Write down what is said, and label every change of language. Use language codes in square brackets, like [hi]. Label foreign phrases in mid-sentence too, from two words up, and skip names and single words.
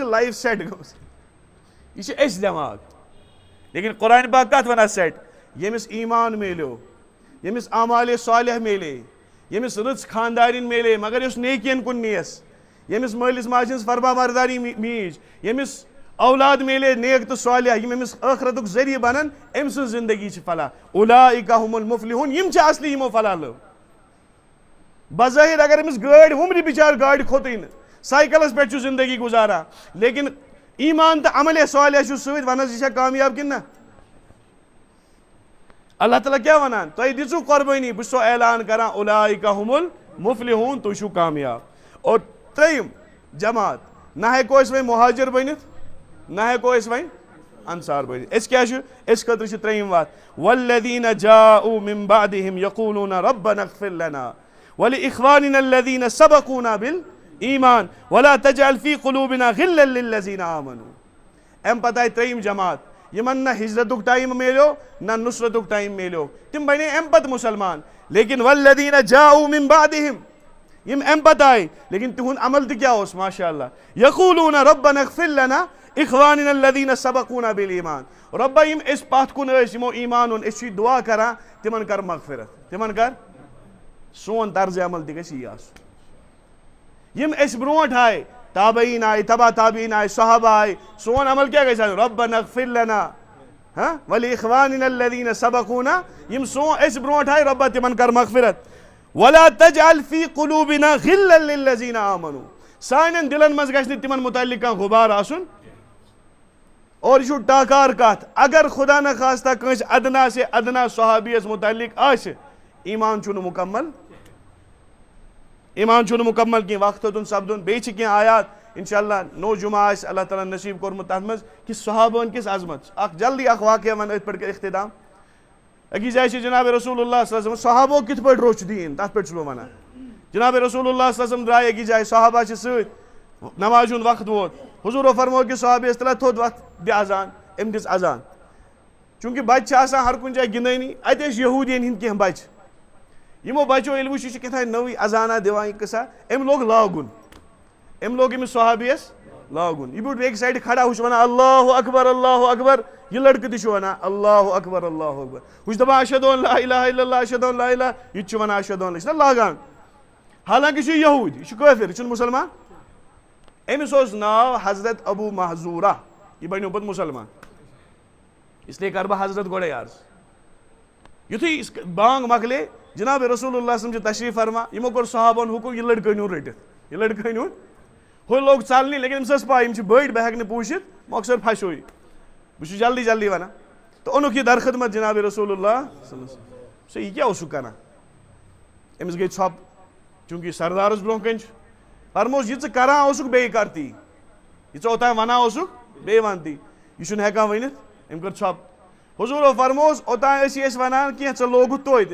[ks] لایف سیٹ گٔمٕژ یہ چھِ أسۍ دٮ۪ماغ لیکن قرآن پاک کتھ ونان سیٹ ییٚمِس ایمان میلیو ییٚمِس اعمالِ صالح میلے ییٚمِس رٕژ خاندارِنۍ میلے مگر یُس نیکین کُن نیس ییٚمِس مٲلِس ماجہِ ہٕنٛز فرما برداری میٖج ییٚمِس اولاد میلے نیک تو صالح یم امس آخرتک ذریعہ بنن ام سن زندگی چھ فلاح [ar] اولئک هم المفلحون [ks] یم چھ اصلی یمو فلاح لو بظاہر اگر امس گاڑی ہمری بچار گاڑی کھوتیں سائیکلس پہ چھ زندگی گزارا لیکن ایمان تو عمل صالح چھ سۭتۍ ونس یہ کامیاب کن نا اللہ تعالیٰ کیا ونان تُہۍ دِژو قربٲنی بہٕ چھُسو اعلان کران [ar] اولئک هم [ks] المفلحون تُہۍ چھُو کامیاب اور ترٛیِم جماعت نہ ہیٚکو أسۍ وۄنۍ مہاجر بٔنِتھ نہ ہیٚکو أسۍ وۄنۍ انصار بٔنِتھ أسۍ کیٛاہ چھِ أسۍ خٲطرٕ چھِ ترٛیِم وَتھ والذین [ar] جاءوا من بعدهم یقولون ربنا اغفر لنا ولإخواننا الذین سبقونا بالایمان ولا تجعل في قلوبنا غلا للذین آمنوا [ks] امہِ پتہٕ آیہِ ترٛیِم جماعت یمن نہ ہجرتک ٹائم میلیو نہ نصرتک ٹائم میلیو تم بنے امہِ پتہٕ مسلمان لیکن [ar] والذین جاءوا من بعدهم [ks] یم امہِ پتہٕ آیہِ لیکن تہنٛد عمل تہِ کیٛاہ اوس [ar] ماشاء اللہ یقولون ربنا اغفر لنا اخواننا الذین سبقونا بالایمان [ks] رۄبا یم أسۍ پتھ کُن ٲسۍ یمو ایمان اوٚن أسۍ چھِ دعا کران تمن کر مغفرت تمن کر سون طرز عمل تہِ گژھِ یی آسُن یم أسۍ برونٛٹھ آیہِ تابعین آئے تبا تابعین آئے صحابہ آئے سون عمل کیا گژھِ [ar] ربنا اغفر لنا ولاخواننا الذین سبقونا [ks] یم سون اس برونٹھ آئے ربا تمن کر مغفرت [ar] ولا تجعل فی قلوبنا غلا للذین آمنوا [ks] سانن دلن مز گژھِ نہٕ تمن متعلق کانٛہہ غبار آسُن اور یہ چھُ ٹاکار کتھ اگر خدا نخواستہ کٲنٛسہِ ادنا سے ادنا صحابیس متعلق آسہِ ایمان چھُنہٕ مکمل ایمان چھُنہٕ مکمل کینٛہہ وقت ہیوٚتُن سپدُن بیٚیہِ چھِ کینٛہہ آیات انشاءاللہ نو جمعہ آسہِ اللہ تعالیٰ نصیٖب کوٚرمُت تتھ منٛز کہِ صحابہن کِس عظمت اکھ جلدی اکھ واقعہ ون أتھۍ پٮ۪ٹھ اختتام أکِس جایہِ چھِ جناب رسول اللہ [ar] صلی اللہ علیہ وسلم [ks] صحابو کِتھ پٲٹھۍ روٚچھ دیٖن تتھ پٮ۪ٹھ چھُس بہٕ ونان جناب رسول اللہ [ar] صلی اللہ علیہ وسلم [ks] درٛاے أکِس جایہِ صحابہ چھِ سۭتۍ نمازِ ہُنٛد وقت ووت حضوٗرو فرموو کہِ صحابیَس تلا تھوٚد وتھ دِ اذان أمۍ دِژ اذان چوٗنٛکہِ بچہِ چھِ آسان ہر کُنہِ جایہِ گِنٛدٲنی اَتہِ ٲسۍ یہوٗدین ہِنٛدۍ کینٛہہ بچہِ یمو بچو ییٚلہِ وٕچھ یہِ چھُ کیٛاہ تھانۍ نٔوٕے اذانا دِوان یہِ قصہ أمۍ لوگ لاگُن أمۍ لوگ أمِس صحابیَس لاگُن یہِ بیوٗٹھ بیٚکہِ سایڈٕ کھڑا ہُہ چھُ ونان [ar] اللہ اکبر [ks] یہِ لڑکہٕ تہِ چھُ ونان [ar] اللہ اکبر [ks] ہُہ چھُ دپان [ar] اشہدُ ان لا الہ [ks] الا اللہ [ar] اشہدُ ان [ks] لا الہ یہِ تہِ چھُ ونان اشہدُ ان یہِ چھُنہ لاگان حالانکہِ چھُ یہوٗد یہِ چھُ کٲفِر یہِ چھُنہٕ مُسلمان أمِس اوس ناو حضرت ابو محذورہ یہِ بنیو پتہٕ مُسلمان اسلیے کرٕ بہٕ حضرت گۄڈے عرض یُتھُے بانگ مۄکلے جناب رسول اللہ [ar] صلی اللہ علیہ وسلم [ks] چھِ تشریف فرما یمو کوٚر صحابن حکم یہِ لڑکہٕ أنۍہوٗن رٔٹِتھ یہِ لڑکہٕ أنۍہوٗن ہُہ لوگ ژلنہِ لیکن أمِس ٲس پاے یِم چھِ بٔڑۍ بہٕ ہٮ۪کہٕ نہٕ پوٗشِتھ مۄخصر پھسیو یہِ بہٕ چھُس جلدی جلدی ونان تہٕ اوٚنُکھ یہِ درخدمت جناب رسول اللہ [ar] صلی اللہ علیہ وسلم [ks] سُہ یہِ کیٛاہ اوسُکھ کران أمِس گٔے ژھۄپ چوٗنٛکہِ سردارس برونٛہہ کَنہِ چھُ فرمووُس یہِ ژٕ کران اوسُکھ بیٚیہِ کر تی یہِ ژٕ اوٚتام ونان اوسُکھ بیٚیہِ ون تی یہِ چھُنہٕ ہٮ۪کان ؤنِتھ أمۍ کٔر ژھۄپ حضوٗرو فرمووُس اوٚتام ٲسی أسۍ ونان کینٛہہ ژٕ لوگُتھ توتہِ